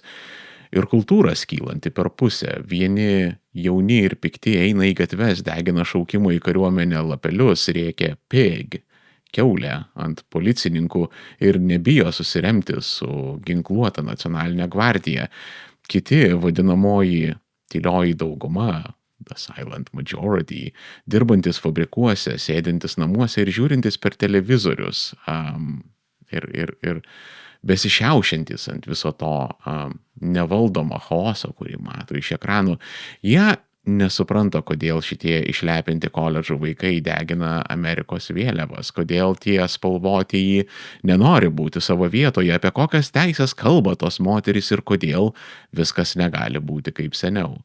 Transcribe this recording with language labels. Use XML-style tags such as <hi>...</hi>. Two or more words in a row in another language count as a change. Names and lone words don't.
<lt>Ir kultūra skylanti per pusę. Vieni jauni ir pikti eina į gatves, degina šaukimo į kariuomenę lapelius, rėkia pig, kiaulė ant policininkų ir nebijo susiremti su ginkluota nacionalinė gvardija. Kiti vadinamoji tylioji dauguma,</lt> <en>the silent majority,</en> <lt>dirbantis fabrikuose, sėdintis namuose ir žiūrintis per televizorius ir besišiaušiantis ant viso to nevaldomo chaoso, kurį mato iš ekranų, jie nesupranta, kodėl šitie išlepinti koledžų vaikai degina Amerikos vėliavas, kodėl tie spalvotieji nenori būti savo vietoje, apie kokias teisės kalba tos moterys ir kodėl viskas negali būti kaip seniau.</lt>